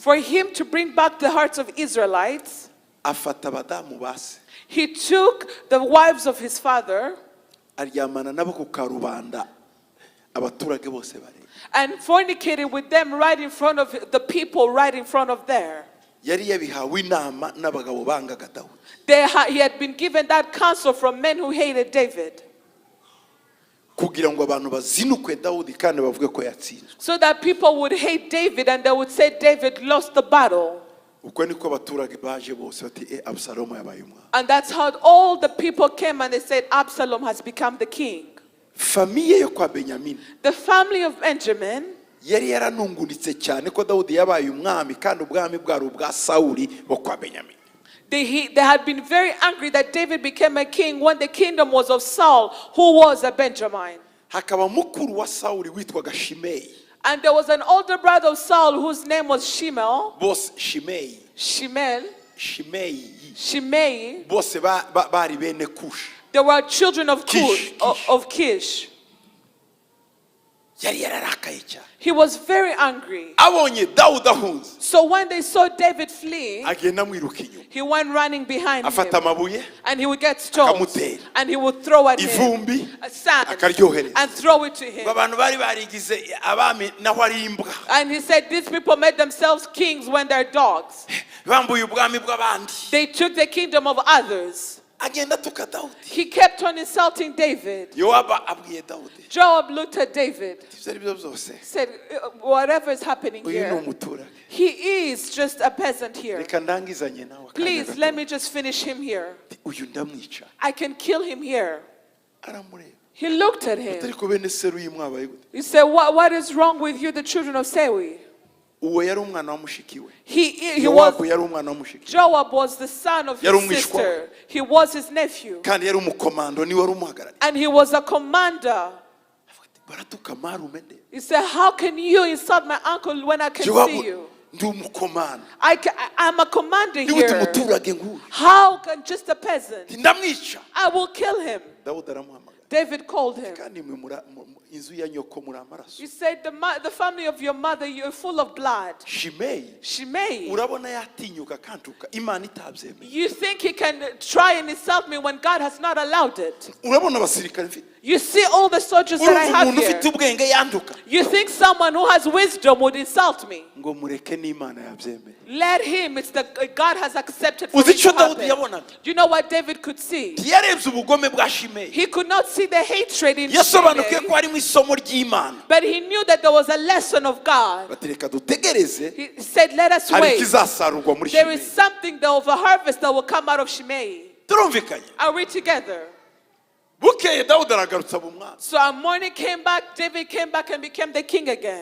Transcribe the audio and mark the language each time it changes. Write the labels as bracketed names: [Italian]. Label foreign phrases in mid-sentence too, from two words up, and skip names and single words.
[English] for him to bring back the hearts of Israelites. [Kinyarwanda] Afata abadamu base. [English] He took the wives of his father [Kinyarwanda] Aryamana nabo ku karubanda. Abaturage bose bare. [English] and fornicated with them right in front of the people, right in front of there. [Kinyarwanda] Yari yabihawe inama n'abagabo bangaga Dawudi. [English] He had been given that counsel from men who hated David, [Kinyarwanda] Kugira ngo abantu bazinukwe Dawudi kandi bavuge ko yatsinzwe. [English] so that people would hate David and they would say David lost the battle. [Kinyarwanda] Uko niko abaturage baje bose bati Absalom yabaye umwami. [English] And that's how all the people came and they said Absalom has become the king. [Kinyarwanda] Famiye yo kwa Benyamini [English] The family of Benjamin, [Kinyarwanda] yari yaranungunitse cyane ko Dawudi yabaye umwami kandi ubwami bwari ubwa Sawuli bo kwa Benyamini. [English] they had been very angry that David became a king when the kingdom was of Saul, who was a Benjamin. [Kinyarwanda] Hakaba mukuru wa Sawuli witwaga Shimei. [English] And there was an older brother of Saul whose name was Shimei. [Kinyarwanda] Bose Shimei. Bose bari bene Kush. [English] They were children of Kish. Kish. [Kinyarwanda] Yari yararakaye cyane. [English] He was very angry. [Kinyarwanda] Abonye Dawudi ahunze. [English] So when they saw David fleeing, [Kinyarwanda] Agenda mwiruka inyuma. [English] he went running behind [Kinyarwanda] Afata [English] him. [Kinyarwanda] amabuye. [English] And he would get stones. [Kinyarwanda] Akamutera. [English] And he would throw at him [Kinyarwanda] Ivumbi. [English] sand [Kinyarwanda] Akaryohereza. [English] and throw it to him. [Kinyarwanda] Abantu bari barigize abami naho ari imbwa. [English] And he said these people made themselves kings when they're dogs. [Kinyarwanda] Bambuye ubwami bw'abandi. [English] They took the kingdom of others. [Kinyarwanda] Agenda tuka Dawudi. [English] He kept on insulting David. [Kinyarwanda] Yowabu abwiye Dawudi. [English] Joab looked at David, [Kinyarwanda] Ibyo ari byo byose. [English] said, whatever is happening [Kinyarwanda] Uyu ni [English] here, [Kinyarwanda] umuturage. [English] he is just a peasant here. [Kinyarwanda] Reka ndangizanye nawe. [English] Please, let me just finish him here. [Kinyarwanda] Uyu ndamwica. [English] I can kill him here. [Kinyarwanda] Aramureba. [English] He looked at him. [Kinyarwanda] Ariko bene Seruyi mwabaye gute? [English] He said, what is wrong with you, the children of Sewi? [Kinyarwanda] Uwo yari umwana wa mushiki we. [English] He [Kinyarwanda] Yowabu [English] was, [Kinyarwanda] yari umwana wa mushiki. [English] Joab was the son of [Kinyarwanda] Yari [English] his [Kinyarwanda] umwishwa. [English] sister. He was his nephew. [Kinyarwanda] Kandi yari umukomando ni wari umuhagarariye. [English] And he was a commander. [Kinyarwanda] Baratuka marume nde. [English] He said, how can you insult my uncle when I can see [Kinyarwanda] Yowabu [English] you? [Kinyarwanda] ndi umukomando. [English] I'm a commander [Kinyarwanda] Ni gute [English] here. [Kinyarwanda] umuturage nk'uyu? [English] How can just a peasant? [Kinyarwanda] Ndamwica. [English] I will kill him. [Kinyarwanda] Dawudi aramuhamagara. [English] David called him. [Kinyarwanda] kandi mwe inzu ya nyoko muri amaraso. [English] He said, the family of your mother, you're full of blood. [Kinyarwanda] Shimei urabona yatinyuka kantuka Imana itabyemeye. [English] You think he can try and insult me when God has not allowed it? [Kinyarwanda] Urabona abasirikare mfite. [English] You see all the soldiers that I have here. You think someone who has wisdom would insult me? [Kinyarwanda] Ngo mureke n'Imana yabyemeye. [English] Let him. It's the God has accepted for it to happen. Do you know what David could see? Yarebye ubugome bwa Shimei. He could not see the hatred in Shimei. But he knew that there was a lesson of God. He said, let us wait. There is something, of a harvest that will come out of Shimei. Are we together? So our morning came back, David came back and became the king again.